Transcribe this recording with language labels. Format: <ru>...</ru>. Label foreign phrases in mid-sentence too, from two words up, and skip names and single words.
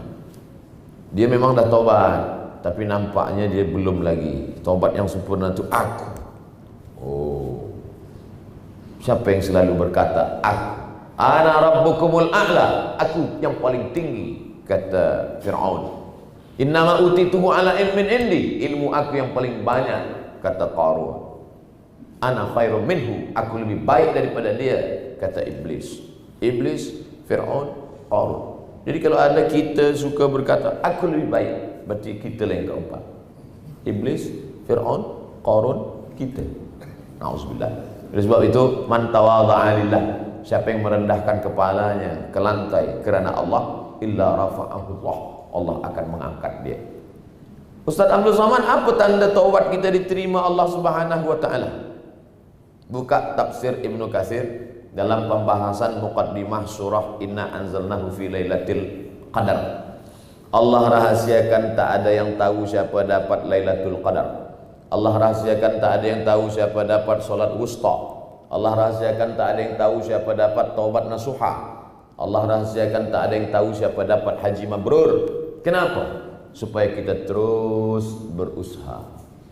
<ms>Dia memang dah taubat, tapi nampaknya dia belum lagi. Taubat yang sempurna itu aku. Oh, siapa yang selalu berkata aku?</ms> <ar>أنا ربكم الأعلى,</ar> <ms>aku yang paling tinggi, kata Fir'aun.</ms> <ar>إنما أوتيته على علم عندي,</ar> <ms>ilmu aku yang paling banyak, kata Qarun.</ms> <ar>أنا خير منه,</ar> <ms>aku lebih baik daripada dia, kata Iblis. Iblis, Fir'aun, Qarun. Jadi kalau ada kita suka berkata aku lebih baik, berarti kita lah yang keempat. Iblis, Fir'aun, Qarun, kita. Na'udzubillah. Oleh sebab itu,</ms> <ar>من تواضع لله,</ar> <ms>siapa yang merendahkan kepalanya ke lantai kerana Allah,</ms> <ar>إلا رفعه الله,</ar> <ms>Allah akan mengangkat dia. Ustaz Abdul Somad, apa tanda taubat kita diterima Allah</ms> <ar>سبحانه وتعالى?</ar> <ms>Buka tafsir Ibnu Katsir dalam pembahasan muqaddimah surah</ms> <ar>إنا أنزلناه في ليلة القدر.</ar> <ms>Allah rahasiakan tak ada yang tahu siapa dapat Lailatul Qadar. Allah rahasiakan tak ada yang tahu siapa dapat solat wusta. Allah rahasiakan tak ada yang tahu siapa dapat taubat nasuha. Allah rahasiakan tak ada yang tahu siapa dapat haji mabrur. Kenapa? Supaya kita terus berusaha.</ms>